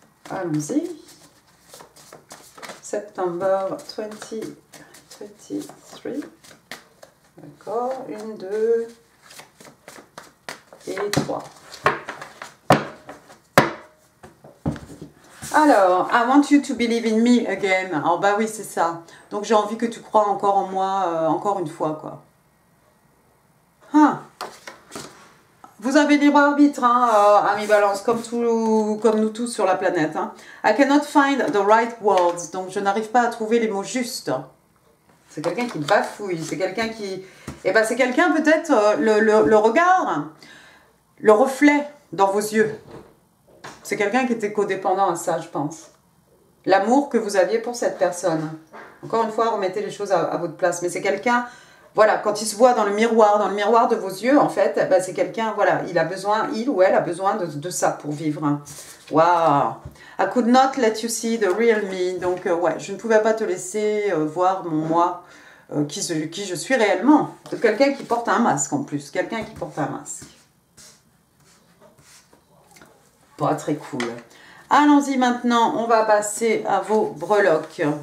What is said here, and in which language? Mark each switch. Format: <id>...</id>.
<fr>Allons-y.</fr> <en>September 2023.</en> <fr>D'accord. 1, 2 et 3.</fr> <en>Alors, I want you to believe in me again.</en> <fr>Alors, oui, c'est ça. Donc, j'ai envie que tu crois encore en moi, encore une fois, quoi. Ah. Vous avez libre arbitre, hein, amis balance, comme nous tous sur la planète. Hein.</fr> <en>I cannot find the right words.</en> <fr>Donc, je n'arrive pas à trouver les mots justes. C'est quelqu'un qui bafouille. C'est quelqu'un qui... c'est quelqu'un, peut-être, le regard, le reflet dans vos yeux. C'est quelqu'un qui était codépendant à ça, je pense. L'amour que vous aviez pour cette personne. Encore une fois, remettez les choses à votre place. Mais c'est quelqu'un... Voilà, quand il se voit dans le miroir de vos yeux, en fait, c'est quelqu'un, voilà, il ou elle a besoin de ça pour vivre. Waouh!</fr> <en>I could not let you see the real me.</en> <fr>Donc, ouais, je ne pouvais pas te laisser voir mon moi, qui je suis réellement. Quelqu'un qui porte un masque, en plus. Quelqu'un qui porte un masque. Pas très cool. Allons-y maintenant, on va passer à vos breloques.</fr>